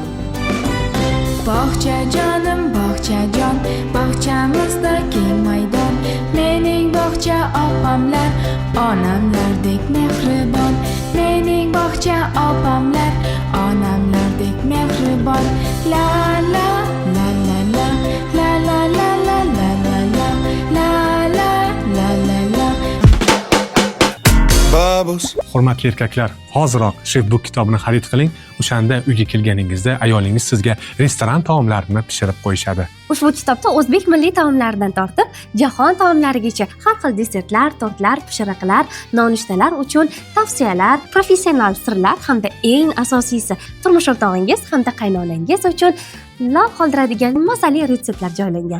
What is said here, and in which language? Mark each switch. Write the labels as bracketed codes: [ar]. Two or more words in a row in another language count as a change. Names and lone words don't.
[uz] Bog'cha jonim, bog'chajon, bog'chamizda keng maydon. Mening bog'cha opamlar, onamlardek mehribon. Mening bog'cha opamlar, onamlardek mehribon. La la la la la la la la la la la la la la la la. Babus. Hurmatli erkaklar, hoziroq Chefbook kitobini xarid qiling. O'shanda uyga kelganingizda ayolingiz sizga restoran taomlarini pishirib qo'yishadi. Ushbu kitobda o'zbek milliy taomlaridan tortib, jahon taomlarigacha har xil desertlar, tortlar, pishiriqlar, nonushtalar uchun tavsiyalar, professional sirlar hamda eng asosiysi turmush o'rtog'ingiz hamda qaynonangiz uchun lol qoldiradigan mazali retseptlar joylangan.